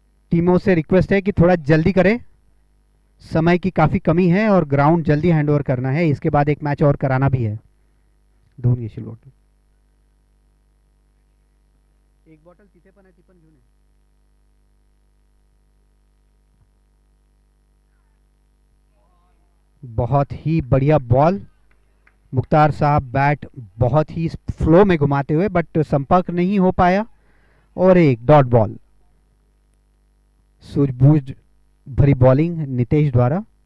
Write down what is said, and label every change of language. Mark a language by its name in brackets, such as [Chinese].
[Hindi] टीमों से रिक्वेस्ट है कि थोड़ा जल्दी करें, समय की काफी कमी है और ग्राउंड जल्दी हैंडओवर करना है, इसके बाद एक मैच और कराना भी है। [Marathi] दोन येशील बॉटल, एक बॉटल तिथे पण आहे, ती पण घेऊन ये। [Hindi] बहुत ही बढ़िया बॉल, मुख्तार साहब बैट बहुत ही फ्लो में घुमाते हुए, बट संपर्क नहीं हो पाया और एक डॉट बॉल। सूझबूझ भरी बॉलिंग नितेश द्वारा।